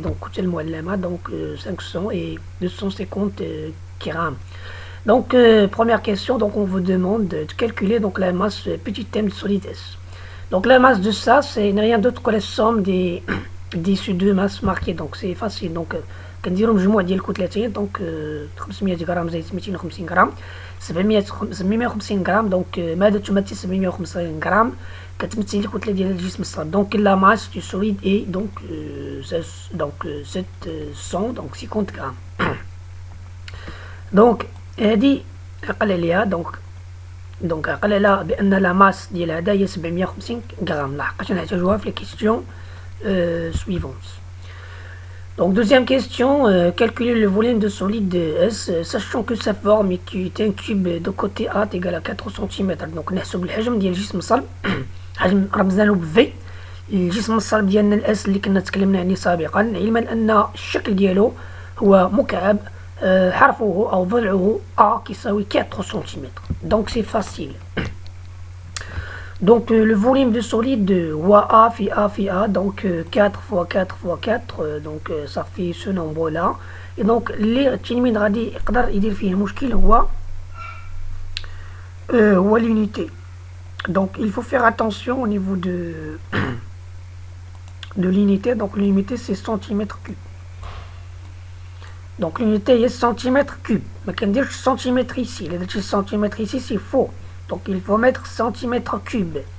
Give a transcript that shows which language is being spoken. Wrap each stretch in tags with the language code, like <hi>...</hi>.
<fr>Donc donc 500 et 250 grammes. Donc première question, donc on vous demande de calculer donc la masse petit m de solide S. Donc la masse de ça c'est rien d'autre que la somme des ces deux masses marquées. donc c'est facile.</fr> <ar>donc كنديروا مجموع ديال الكتلتين دونك 500 غرام زائد 250 غرام 750 غرام. دونك ماذا تمثل 750 غرام؟ كتمثل الكتله ديال الجسم الصلب.</ar> <fr>دونك لا ماس دو سوليد اي دونك 750 غرام.</fr> <ar>دونك هذه عقل عليها. دونك عقل عليها بان لا ماس ديال هذا هي 750 غرام لحقاش نحتاجوها في لي كيسيون suivantes.</ar> <fr>Donc deuxième question, calculer le volume de solide S, sachant que sa forme qui est un cube de côté A est égal à 4 cm.</fr> <ar>donc نحسب الحجم ديال الجسم الصلب. حجم رمزنا له ب V. الجسم الصلب ديالنا الاس اللي كنا تكلمنا عليه سابقا، علما ان الشكل ديالو هو مكعب حرفه او ضلعه A كيساوي 4 cm.</ar> <fr>donc c'est facile. Donc le volume de solide A في A donc 4 fois 4 fois 4 donc ça fait ce nombre là.</fr> <ar>et donc اللي التلميذ غادي يقدر يدير فيه مشكل هو l'unité.</ar> <fr>donc il faut faire attention au niveau de l'unité. donc l'unité c'est centimètre cube. donc l'unité est centimètre cube.</fr> <ar>ما كنديرش</ar> <fr>centimètre ici.</fr> <ar>الا درتي</ar> <fr>centimètre ici c'est faux. donc il faut mettre centimètre cube.</fr>